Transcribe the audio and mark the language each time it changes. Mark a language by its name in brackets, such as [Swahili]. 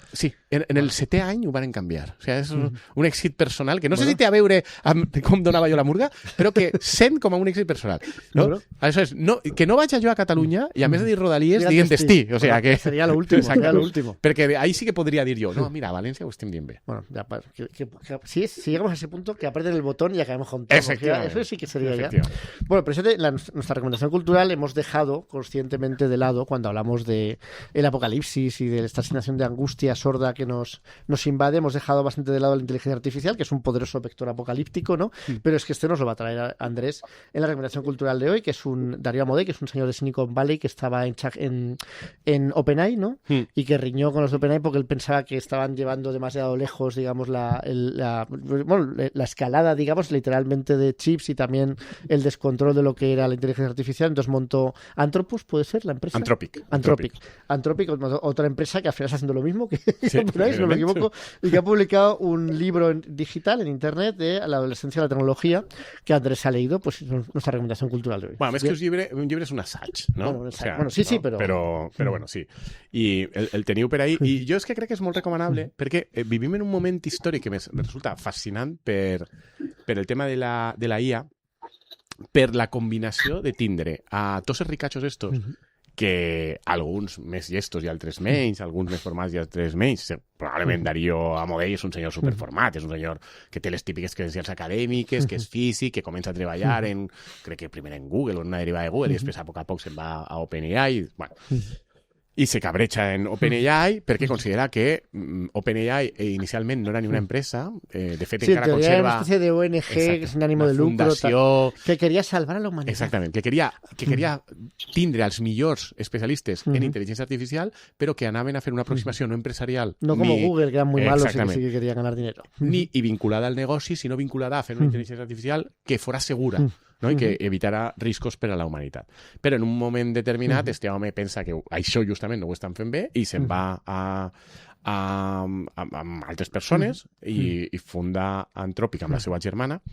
[Catalan] Sí, en el 7è any ho van canviar. O sigui, és un èxit personal que no sé si té a veure amb com donava jo la murga, però que sent com a un èxit personal. No? Aleshores, que no vaig jo a Catalunya i a més de dir rodalies, diguen destí. O sigui, que... [Spanish] Seria l'último. [Catalan] Perquè ahí sí que podria dir jo, no, mira, a València ho estem dient bé. [Spanish] Bueno, ya, si llegamos a ese punto, que aprieten el botón y acabemos con todo. Eso sí que sería ya. Bueno, pero nuestra recomendación cultural hemos dejado conscientemente de lado cuando hablamos de el apocalipsis y de esta sensación de angustia sorda que nos invade. Hemos dejado bastante de lado la inteligencia artificial, que es un poderoso vector apocalíptico, ¿no? Pero es que este nos lo va a traer Andrés en la recomendación cultural de hoy, que es un Darío Amodei, que es un señor de Silicon Valley que estaba en OpenAI, ¿no? Y que riñó con los de OpenAI porque él pensaba que estaban llevando demasiado lejos, digamos, la escalada, digamos, literalmente de chips y también el descontrol de lo que era la inteligencia artificial. Entonces montó Anthropos, ¿puede ser la empresa? Anthropic, otra empresa que al final está haciendo lo mismo que OpenAI, si no me equivoco, y que ha publicado un libro digital en internet de la adolescencia de la tecnología que Andrés ha leído, pues nuestra recomendación cultural de hoy. [Catalan] Bueno, més que un llibre és un assaig, no? Bueno, sí, però bueno, sí. I el teniu per ahí. I jo és que crec que és molt recomanable perquè vivim en un moment històric que me resulta fascinant per el tema de la IA, per la combinació de tindre a tots els ricachos estos que alguns més llestos i altres menys, alguns més formats i altres menys. Probablement Darío Amodei és un senyor superformat, és un senyor que té les típiques credencials acadèmiques, que és físic, que comença a treballar crec que primer en Google o en una derivada de Google i després a poc se'n va a OpenAI. Bueno, i se cabreja en OpenAI perquè considera que OpenAI inicialment no era ni una empresa, de fet encara conserva... [Spanish] Sí, una especie de ONG sin ánimo de lucro, que quería salvar a la humanidad. [Catalan] Exactament, que queria tindre els millors especialistes en intel·ligència artificial, però que anaven a fer una aproximació no empresarial. [Spanish] No como Google, que eran muy malos y que sí que querían ganar dinero. [Catalan] Ni vinculada al negoci, sinó vinculada a fer una intel·ligència artificial que fora segura. no? I que evitarà riscos per a la humanitat. Però en un moment determinat este home pensa que això justament no ho estan fent bé i se'n va amb altres persones i funda Anthropic amb la seva germana.